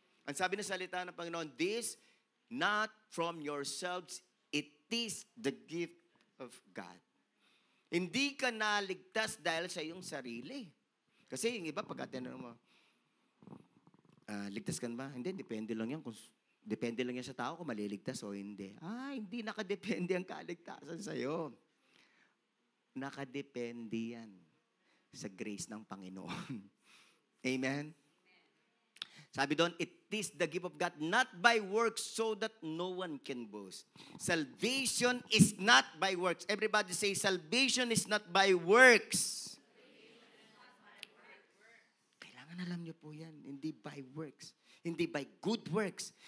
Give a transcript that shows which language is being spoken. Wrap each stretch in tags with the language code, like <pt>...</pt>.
<tl>Ang sabi ng salita ng Panginoon,</tl> <en>this not from yourselves, it is the gift of God.</en> <tl>Hindi ka naligtas dahil sa iyong sarili. Kasi yung iba, pagka tinanong mo, ligtas ka ba? Hindi, depende lang yan. Depende lang yan sa tao kung maliligtas o hindi. Hindi nakadepende ang kaligtasan sa'yo. Nakadepende yan sa grace ng Panginoon. Amen? Sabi doon,</tl> <en>it is the gift of God, not by works, so that no one can boast. Salvation is not by works. Everybody say, salvation is not by works.</en> <tl>Kailangan alam niyo po yan, hindi by works. Hindi by good works.</tl>